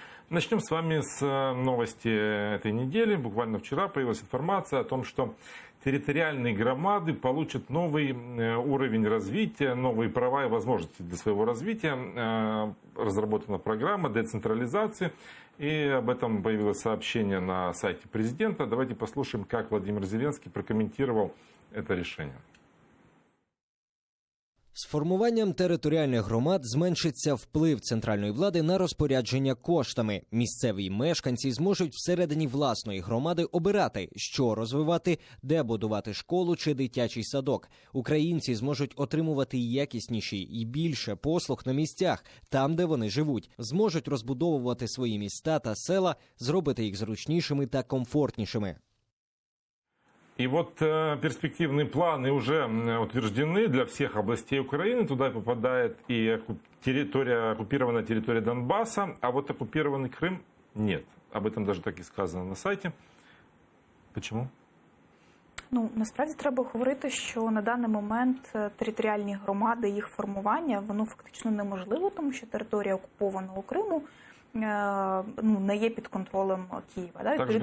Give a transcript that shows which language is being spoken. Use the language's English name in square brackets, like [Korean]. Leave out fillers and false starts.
[Russian] Начнем с вами с новости этой недели. Буквально вчера появилась информация о том, что территориальные громады получат новый уровень развития, новые права и возможности для своего развития. Разработана программа децентрализации, и об этом появилось сообщение на сайте президента. Давайте послушаем, как Владимир Зеленский прокомментировал это решение. [Ukrainian] З формуванням територіальних громад зменшиться вплив центральної влади на розпорядження коштами. Місцеві мешканці зможуть всередині власної громади обирати, що розвивати, де будувати школу чи дитячий садок. Українці зможуть отримувати якісніші і більше послуг на місцях, там, де вони живуть. Зможуть розбудовувати свої міста та села, зробити їх зручнішими та комфортнішими. [Russian] И вот перспективные планы уже утверждены для всех областей Украины. Туда попадает и оккупированная территория Донбасса, а вот оккупированный Крым нет. Об этом даже так и сказано на сайте. Почему? [Ukrainian] Насправді треба говорити, що на даний момент територіальні громади, їх формування, воно фактично неможливо, тому що територія окупованого Криму не є під контролем Києва.